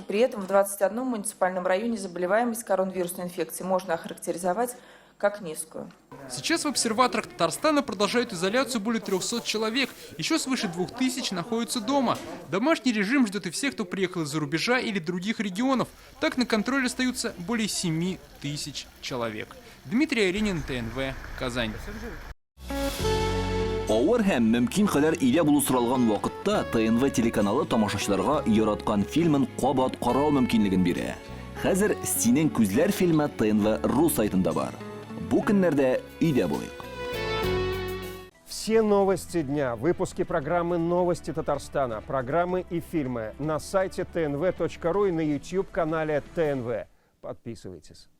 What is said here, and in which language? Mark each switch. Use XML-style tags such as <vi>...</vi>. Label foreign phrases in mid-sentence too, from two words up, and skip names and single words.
<ru>При этом в 21 муниципальном районе заболеваемость коронавирусной инфекцией можно охарактеризовать как низкую. Сейчас в обсерваторах Татарстана продолжают изоляцию более 300 человек. Еще свыше 2000 находятся дома. Домашний режим ждет и всех, кто приехал из-за рубежа или других регионов. Так на контроле остаются более 7000 человек. Дмитрий Аренин, ТНВ, Казань.</ru> <tt>Авыр һәм мөмкин кадәр илә булу соралган вакытта ТНВ телеканалы тамашачыларга яраткан фильмын кабат карау мөмкинлеген бирә. Хәзер "Синең күзләр" фильмы ТНВ.ру сайтында бар. Бу көннәрдә өйдә булыйк.</tt> <ru>Все новости дня, выпуски программы «Новости Татарстана», программы и фильмы на сайте tnv.ru и на YouTube-канале ТНВ. Подписывайтесь.</ru>